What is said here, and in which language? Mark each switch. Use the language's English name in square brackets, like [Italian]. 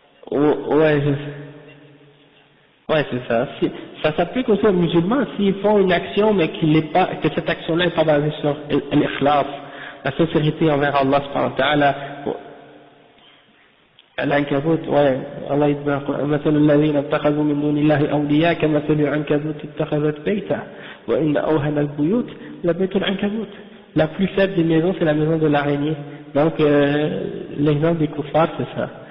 [French] Ouais, ouais, c'est ça. Ça s'applique aussi aux musulmans s'ils font une action, mais que cette action-là n'est pas basée sur l'ikhlas, la sincérité envers Allah subhanahu wa ta'ala. [Arabic] العنكبوت الله يتبارك مثل الذين اتخذوا من دون الله أولياء كمثل العنكبوت اتخذت بيتا وإن أوهن البيوت لبيت العنكبوت. [French] La plus faible des maisons, c'est la maison de l'araignée. Donc l'exemple des kuffars, c'est ça.